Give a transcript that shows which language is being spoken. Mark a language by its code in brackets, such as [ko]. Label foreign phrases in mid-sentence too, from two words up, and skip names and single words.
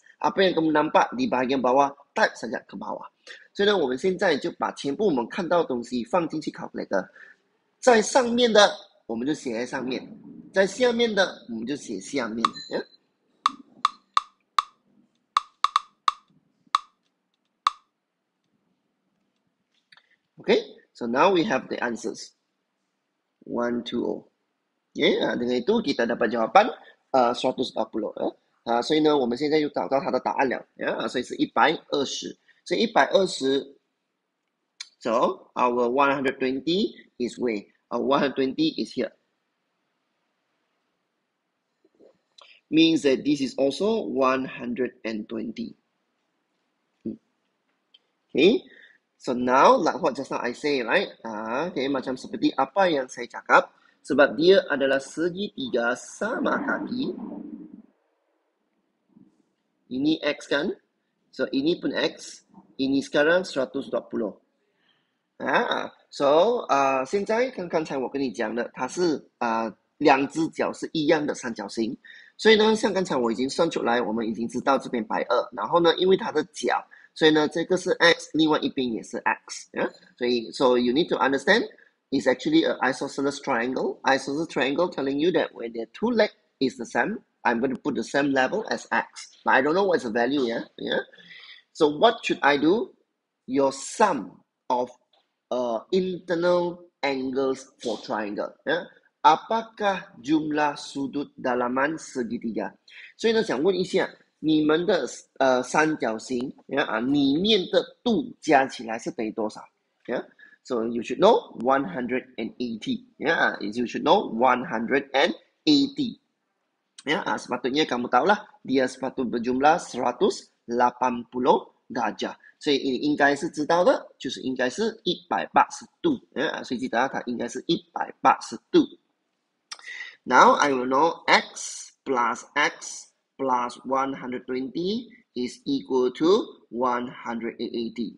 [ms] Apa yang kamu nampak di bahagian bawah, type saja ke bawah. [zh] 所以呢，我们现在就把全部我们看到的东西放进去 calculator， 在上面的我们就写在上面，在下面的我们就写下面。 [en] Okay, so now we have the answers. 120. [ms] Dengan itu kita dapat jawapan 140. [zh] 所以呢，我们现在就找到它的答案了。所以是120。所以 120。 [en] So our 120 is where? Our 120 is here. Means that this is also 120. Okay. So now, like what just now I say, right? [ms] Okay, macam seperti apa yang saya cakap. Sebab dia adalah segitiga sama kaki. Ini X kan? So, ini pun X. Ini sekarang 120. So, [zh] 现在跟刚才我跟你讲的，它是两只角是一样的三角形。所以呢，像刚才我已经算出来，我们已经知道这边摆2，然后呢，因为它的角，所以呢，这个是 x， 另外一边也是 x。 [en] 所以 so you need to understand it's actually an isosceles triangle. Isosceles triangle telling you that when the two leg is the same, I'm going to put the same level as x. But I don't know what's the value, So what should I do? Your sum of internal angles for triangle. [ms] Apakah jumlah sudut dalaman segitiga? [zh] 所以呢，想问一下，你们的三角形里面的度加起来是等于多少 ？ [en] So you should know 180. You should know 180. [ms] Sepatutnya kamu tahulah dia sepatutnya berjumlah 180 darjah. [zh] 所以应该是知道的，就是应该是180度。所以记得它应该是180 度。 [en] Now I will know x plus 120 is equal to 180.